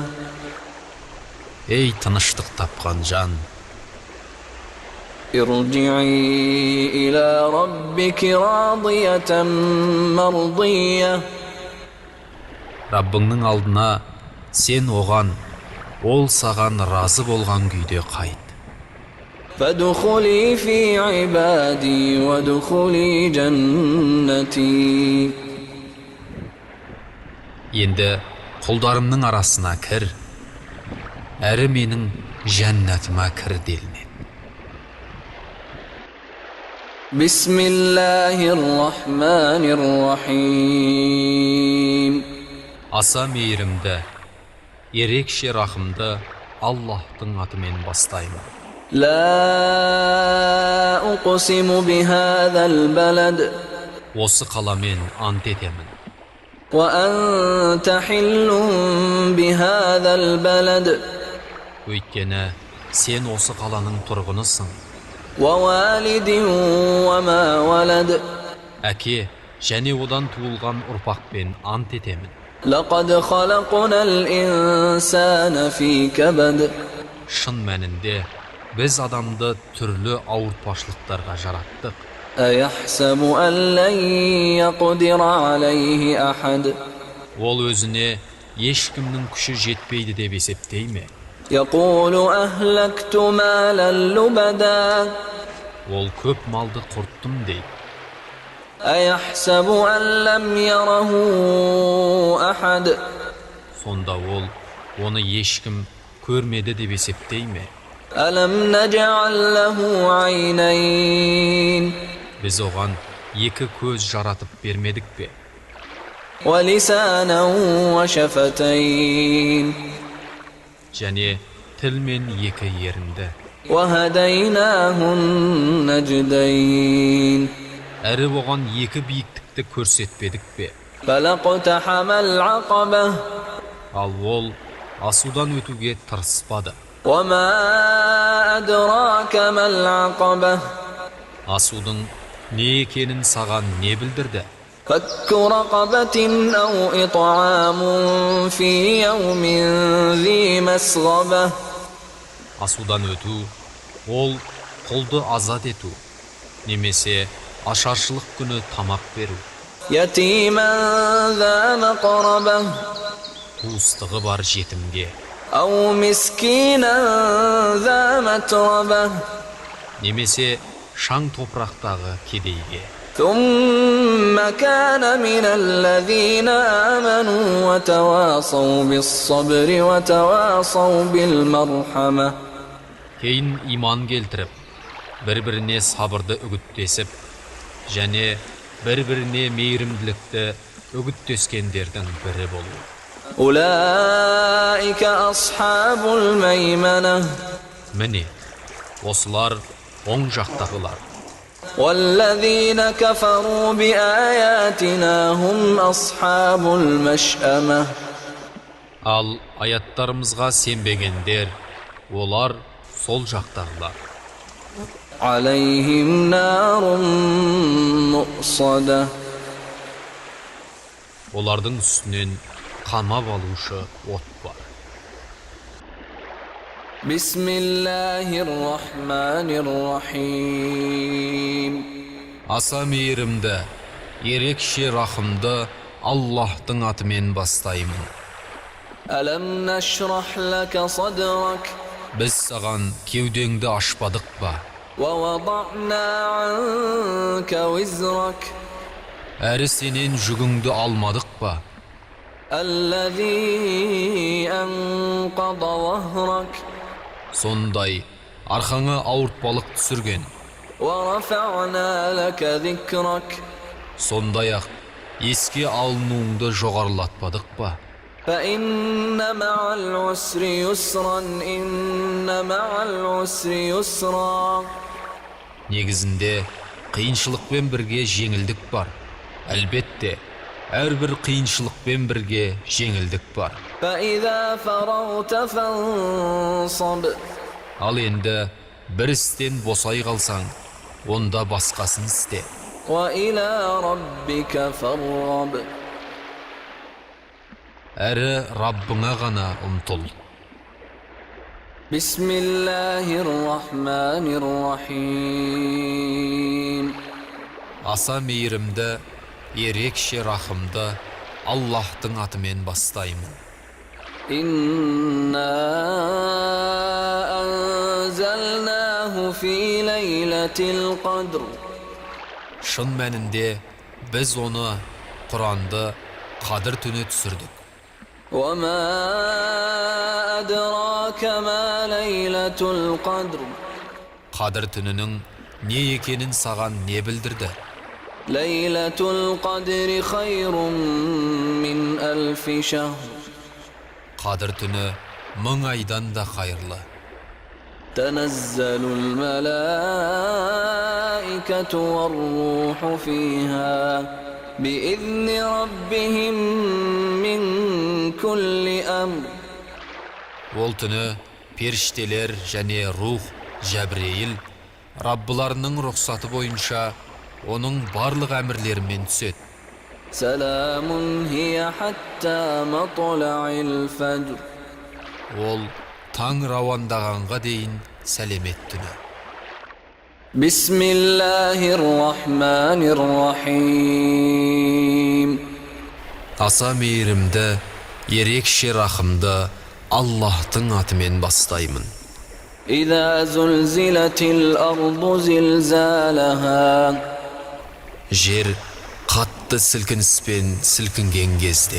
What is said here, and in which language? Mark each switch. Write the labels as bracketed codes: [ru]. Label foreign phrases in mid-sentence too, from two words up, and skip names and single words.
[kk] Ей тыныштық тапқан жан, [ar] ارجعي إلى ربك راضية مرضية [kk] Раббыңның алдына сен оған, ол саған разы болған күйде қайт. [ar] فادخلي في عبادي وادخلي جنتي. [kk] Енді құлдарымның арасына кір, әрі менің жәннатыма кір делінеді. [ar] بسم الله الرحمن الرحيم. [kk] Аса мейірімді, ерекше рахымды Аллахтың атымен бастаймын. [ar] لا أقسم بهذا البلد [kk] Осы қаламен ант етемін. [ar] وأنت حل بهذا البلد [kk] Өйткені сен осы қаланың тұрғынысың. [ar] ووالد وما ولد [kk] Әке және одан туылған ұрпақпен ант етемін. [ar] لقد خلقنا الإنسان في كبد [kk] Шын мәнінде біз адамды түрлі ауыртпашылықтарға жараттық. [ar] أيحسب أن لن يقدر عليه أحد [kk] Ол өзіне ешкімнің күші жетпейді деп есептей ме? [ar] يقول أهلكت مالا لبدا [kk] Ол көп малды құрттым дейді. [ar] أيحسب أن لم يره أحد [kk] Сонда ол оны ешкім көрмеді деп есептей ме? [ar] ألم نجعل له عينين [kk] Біз оған екі көз жаратып бермедік пе? [ar] ولسانا وشفتين [kk] Және тіл мен екі ерінді. [ar] وهديناه النجدين [kk] Әрі оған екі биіктікті көрсетпедік пе? [ar] فلاقتحم العقبة [kk] Ал ол асудан өтуге тырыспады. [ar] وما أدراك ما العقبة [kk] Асудың не екенін саған не білдірді? [ar] فك رقبة أو إطعام في يوم ذي مسغبة [kk] Асудан өту, ол құлды азат ету, немесе ашаршылық күні тамақ беру. [ar] يتيما ذا مقربة [kk] Туыстығы бар жетімге, [ar] أو مسكينا ذا متربة [kk] немесе шаң топырақтағы кедейге. [ar] ثم كان من الذين آمنوا وتواصوا بالصبر وتواصوا بالمرحمة [kk] Кейін иман келтіріп, бір-біріне сабырды үгіттесіп, және бір-біріне мейірімділікті үгіттескендердің бірі болу. [ar] أولئك أصحاب الميمنة [kk] Міне, осылар оң жақтағылар. [ar] والذين كفروا بآياتنا هم أصحاب المشأمة [kk] Ал аяттарымызға сенбегендер, олар сол жақтағылар. [ar] عليهم نار مؤصدة [kk] Олардың үстінен қамап алушы от бар. [ar] بسم الله الرحمن الرحيم [kk] Аса мейірімді, ерекше рахымды Аллахтың атымен бастаймын. [ar] ألم نشرح لك صدرك [kk] Біз саған кеудеңді ашпадық ба? [ar] ووضعنا عنك وزرك [kk] Әрі сенен жүгіңді алмадық ба? [ar] الذي أنقض ظهرك [kk] Сондай арқаңа ауыртпалық түсірген, [ar] ورفعنا لك ذكرك [kk] сондай-ақ еске алынуыңды жоғарылатпадық ба? [ar] فإن مع العسر يسرا إن مع العسر يسرا [kk] Негізінде қиыншылықпен бірге жеңілдік бар. Әлбетте, әрбір қиыншылықпен бірге жеңілдік бар. [ar] فإذا فرغت فانصب [kk] Ал енді бір істен босай қалсаң, онда басқасын істе. [ar] وإلى ربك فارغب [kk] Әрі Раббыңа ғана ұмтыл. [ar] بسم الله الرحمن الرحيم [kk] Аса мейірімді, ерекше рахымды Аллахтың атымен бастаймын. [ar] إنا أنزلناه في ليلة القدر [kk] Шын мәнінде біз оны, Құранды, Қадыр түні түсірдік. [ar] وما أدراك ما ليلة القدر [kk] Қадыр түнінің не екенін саған не білдірді? [ar] ليلة القدر خير من 1000 شهر [kk] Қадыр түні 1000 айдан да қайырлы. [ar] تنزل الملائكة والروح فيها بإذن ربهم من كل أمر [kk] Ол түні періштелер және рух, Жәбірейіл, Раббыларының рұқсаты бойынша оның барлық әмірлерімен түседі. [ar] سلام هي حتى مطلع الفجر [kk] Ол таң рауандағанға дейін сәлемет түні. [ar] بسم الله الرحمن الرحيم [kk] Аса мейірімді, ерекше рахымды Аллахтың атымен бастаймын. [ar] إذا زلزلت الأرض زلزالها [kk] Жер қатты сілкініспен сілкінген кезде,